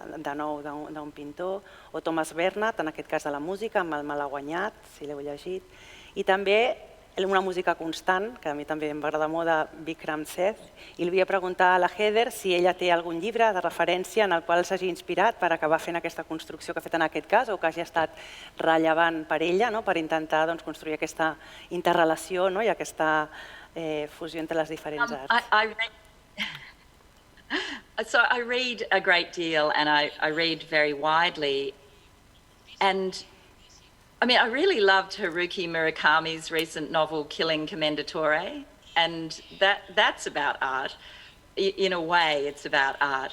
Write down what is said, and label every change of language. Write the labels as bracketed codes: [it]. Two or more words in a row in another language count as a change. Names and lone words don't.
[ca] de nou d'un pintor, o Thomas Bernhard, en aquest cas de la música, amb El malaguanyat, si l'heu llegit, i també una música constant, que a mi també em va agradar molt, de Vikram Seth, i li volia preguntar a la Heather si ella té algun llibre de referència en el qual s'hagi inspirat per acabar fent aquesta construcció que ha fet en aquest cas, o que hagi estat rellevant per ella, per intentar construir aquesta interrelació i aquesta fusió entre les diferents arts. [en] So I read a great deal, and I read very widely, and I mean, I really loved Haruki Murakami's recent novel, Killing Commendatore, and that's about art. In a way, it's about art.